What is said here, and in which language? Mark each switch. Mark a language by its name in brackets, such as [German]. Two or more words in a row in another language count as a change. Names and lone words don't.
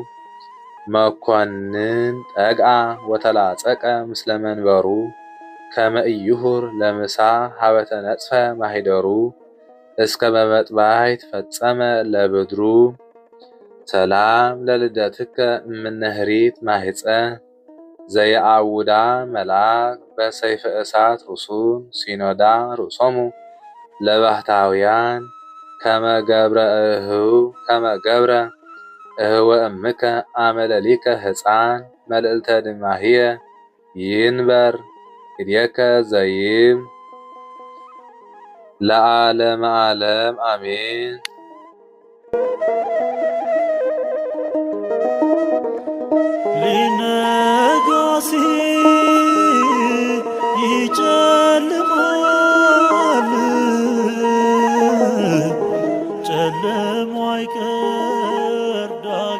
[Geez] መኮንን ጠግአ ወተላጸቀ ምስለ መንበሩ ከመ ኢይሁር ለምሳ ሀበ ተነጽፈ ማሂደሩ እስከ በመጥባይ ተፈጸመ ለብድሩ። ሰላም ለልደትከ እምነህሪት ማህፀ ዘየአውዳ መልአክ በሰይፈ እሳት ርሱን ሲኖዳ ርእሶሙ ለባህታውያን ከመ ገብረ እህወ እምከ አመለሊከ ህፃን መልዕልተ ድማህየ ይንበር እድየከ ዘይም ለዓለመ ዓለም አሜን። [Amharic] ሊነጋ ሲል ይጨልማል፣ ጨለማው አይቀር